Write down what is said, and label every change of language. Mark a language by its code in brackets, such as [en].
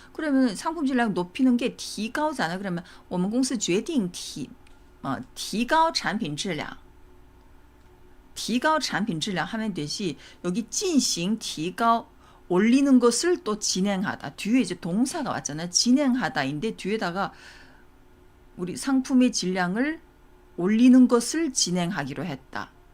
[ko] 그러면 상품 질량 높이는 게 提高잖아요. [zh] 그러면 我们公司决定提高产品质量. 提高产品质量 [ko] 하면 되지. 여기 进行提高 올리는 것을 또 진행하다. 뒤에 이제 동사가 왔잖아요. 진행하다인데 뒤에다가 우리 상품의 질량을 올리는 것을 진행하기로 했다.